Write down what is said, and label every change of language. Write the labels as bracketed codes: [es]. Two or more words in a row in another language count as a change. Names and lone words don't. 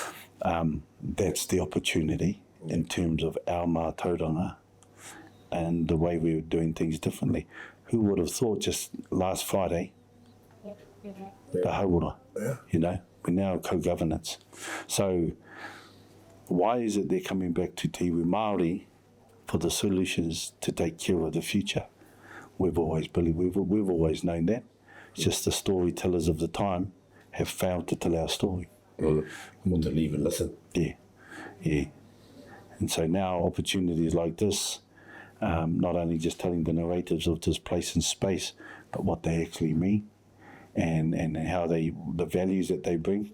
[en] So, that's the opportunity in terms of our mātauranga and the way we were doing things differently. Who would have thought just last Friday, the hauora, you know, we're now co-governance. So why is it they're coming back to [mi] te iwi Māori [en] for the solutions to take care of the future? We've always believed, we've always known that. It's just the storytellers of the time have failed to tell our story. Want to leave and listen. Yeah, yeah. And so now opportunities like this, not only just telling the narratives of this place and space, but what they actually mean and how the values that they bring.